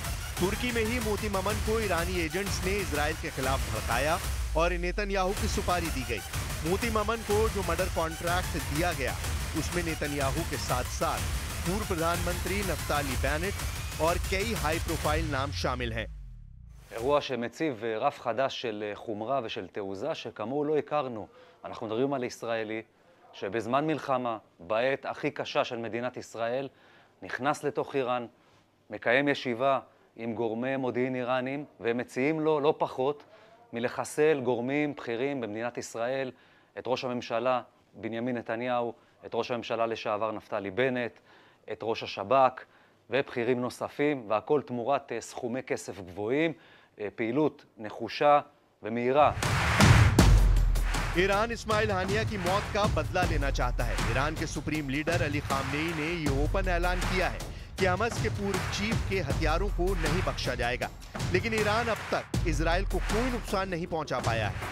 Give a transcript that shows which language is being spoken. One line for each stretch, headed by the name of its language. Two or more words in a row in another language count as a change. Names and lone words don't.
Hindi: तुर्की में ही मोती ममन को ईरानी एजेंट्स ने इजराइल के खिलाफ भड़काया और नेतन्याहू की सुपारी दी गई। मोती ममन को जो
English: murder contract
Hindi: दिया गया उसमें नेतन्याहू के साथ साथ पूर्व प्रधानमंत्री नफ्ताली बेनेट और कई
English: high profile
Hindi: नाम शामिल हैं।
Hebrew: אירוע שמציב רף חדש של חומרה ושל תעוזה שכמוהו לא הכרנו. אנחנו מדברים על ישראלי שבזמן מלחמה, בעת הכי קשה של מדינת ישראל, נכנס לתוך איראן, מקיים ישיבה עם גורמי מודיעין איראנים, והם מציעים לו לא פחות מלחסל גורמים בכירים במדינת ישראל, את ראש הממשלה בנימין נתניהו, את ראש הממשלה לשעבר נפתלי בנט, את ראש השב"כ ובכירים נוספים, והכל תמורת סכומי כסף גבוהים, פעילות נחושה ומהירה.
Hindi: ईरान इस्माइल हानिया की मौत का बदला लेना चाहता है। ईरान के
English: supreme leader
Hindi: अली खामनेई ने ये ओपन ऐलान किया है कि हमास के पूर्व चीफ के हथियारों को नहीं बख्शा जाएगा। लेकिन ईरान अब तक इजराइल को कोई नुकसान नहीं पहुंचा पाया है।